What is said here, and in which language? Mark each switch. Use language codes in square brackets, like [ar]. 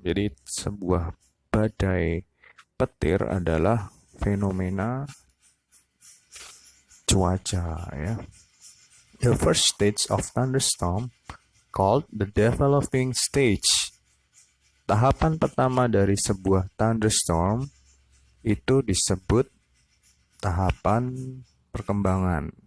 [id] Jadi sebuah badai petir adalah fenomena cuaca ya. [en] The first stage of thunderstorm called the developing stage. [id] Tahapan pertama dari sebuah thunderstorm itu disebut tahapan perkembangan.